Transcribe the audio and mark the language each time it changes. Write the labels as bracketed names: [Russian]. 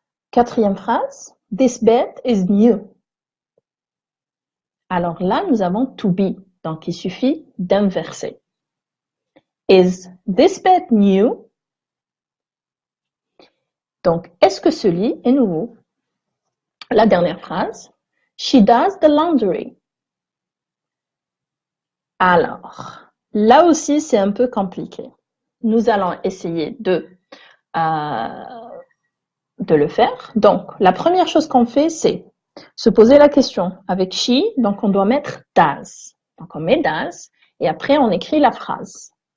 [French] Quatrième phrase, [English] this bed is new. [French] Alors là, nous avons to be, donc il suffit d'inverser. [English] Is this bed new? [French] Donc, est-ce que ce lit est nouveau? La dernière phrase, [English] she does the laundry. [French] Alors, là aussi, c'est un peu compliqué. Nous allons essayer de le faire. Donc, la première chose qu'on fait, c'est se poser la question. Avec she, donc on doit mettre does. Donc, on met does et après, on écrit la phrase.